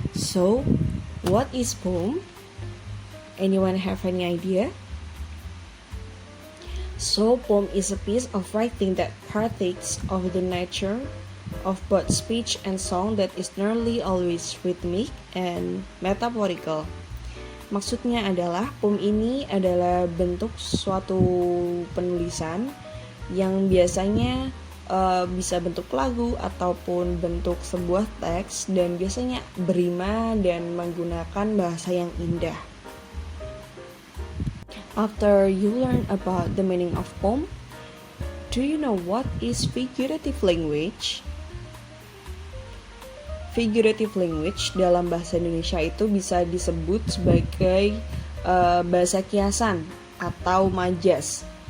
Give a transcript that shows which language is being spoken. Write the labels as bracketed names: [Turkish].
[English] So, what is poem? Anyone have any idea? So, poem is a piece of writing that partakes of the nature of both speech and song that is nearly always rhythmic and metaphorical. [Indonesian] Maksudnya adalah poem ini adalah bentuk suatu penulisan yang biasanya bisa bentuk lagu ataupun bentuk sebuah teks dan biasanya berima dan menggunakan bahasa yang indah. [English] After you learn about the meaning of poem, do you know what is figurative language? [Indonesian] Figurative language dalam bahasa Indonesia itu bisa disebut sebagai bahasa kiasan atau majas.